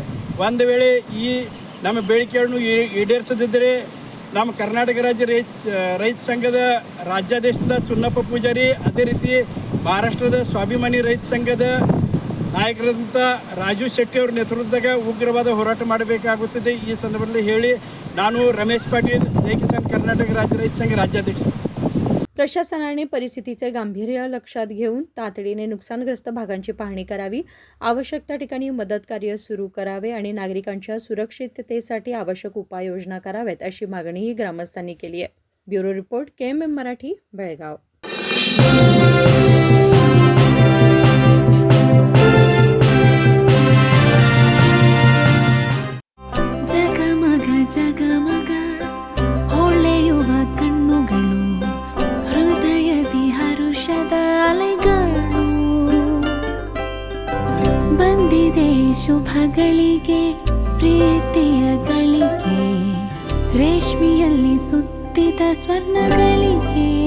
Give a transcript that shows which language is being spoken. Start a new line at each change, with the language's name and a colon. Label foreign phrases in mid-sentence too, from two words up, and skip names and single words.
Kannada: ಒಂದು ವೇಳೆ ಈ ನಮ್ಮ ಬೇಡಿಕೆಗಳನ್ನು ಈಡೇರಿಸದಿದ್ದರೆ ನಮ್ಮ ಕರ್ನಾಟಕ ರಾಜ್ಯ ರೈತ ಸಂಘದ ರಾಜ್ಯಾಧ್ಯಕ್ಷದ ಚುನ್ನಪ್ಪ ಪೂಜಾರಿ, ಅದೇ ರೀತಿ ಮಹಾರಾಷ್ಟ್ರದ ಸ್ವಾಭಿಮಾನಿ ರೈತ ಸಂಘದ ನಾಯಕರಾದಂಥ ರಾಜು ಶೆಟ್ಟಿ ಅವರ ನೇತೃತ್ವದಾಗ ಉಗ್ರವಾದ ಹೋರಾಟ ಮಾಡಬೇಕಾಗುತ್ತದೆ. ಈ ಸಂದರ್ಭದಲ್ಲಿ ಹೇಳಿ ನಾನು ರಮೇಶ್ ಪಾಟೀಲ್, ಜೈ ಕಿಸಾನ್ ಕರ್ನಾಟಕ ರಾಜ್ಯ ರೈತ
Marathi: संघ राज्याध्यक्ष. प्रशासनाने परिस्थितीचे गांभीर्य लक्षात घेऊन तातडीने नुकसानग्रस्त भागांची पाहणी करावी, आवश्यक त्या ठिकाणी मदत कार्य सुरू करावे आणि नागरिकांच्या सुरक्षिततेसाठी आवश्यक उपाययोजना कराव्यात अशी मागणीही ग्रामस्थांनी केली आहे. ब्युरो रिपोर्ट KMM मराठी, बेळगाव.
Kannada: ಜಗಮಗ ಹೊಳೆಯುವ ಕಣ್ಣುಗಳು, ಹೃದಯದಿ ಹರುಷದ ಅಲೆಗಳು, ಬಂದಿದೆ ಶುಭಗಳಿಗೆ ಪ್ರೀತಿಯ ಗಳಿಗೆ, ರೇಷ್ಮೆಯಲ್ಲಿ ಸುತ್ತಿದ ಶತ ಸ್ವರ್ಣಗಳಿಗೆ.